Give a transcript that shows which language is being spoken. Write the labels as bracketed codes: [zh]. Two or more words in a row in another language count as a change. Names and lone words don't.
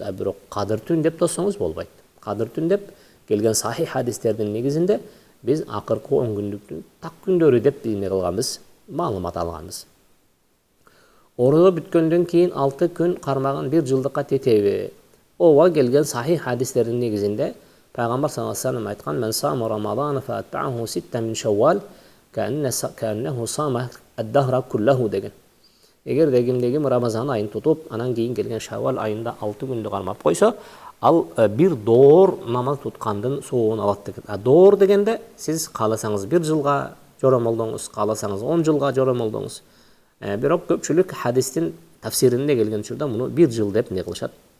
[ky] А бирок кадыр түн деп тоссоңуз болбойт. Кадыр түн деп келген сахих хадистердин негизинде биз акыркы 10 күндүктүн так күндөрү деп эмне кылганбыз, маалымат алганбыз. Ораза бүткөндөн кийин 6 күн кармаган 1 жылдыкка тетеби? Ооба, келген сахих хадистердин негизинде Пайгамбар [ar] صلى الله عليه وسلم [ky] айткан: [ar] "من صام رمضان فأتبعه 6 من شوال كأنه صام الدهر كله" [ky] деген. Эгерде кимдегим Рамазан айын тутуп, анан кийин келген Шаввал айында 6 күндү кармап койсо, ал бир доор намаз туткандын сообун алат деген. А доор дегенде сиз кааласаңыз 1 жылга жоромолдоңуз, кааласаңыз 10 жылга жоромолдоңуз. Бирок көпчүлүк хадистин тафсиринде келген учурда муну 1 жыл деп не кылышат?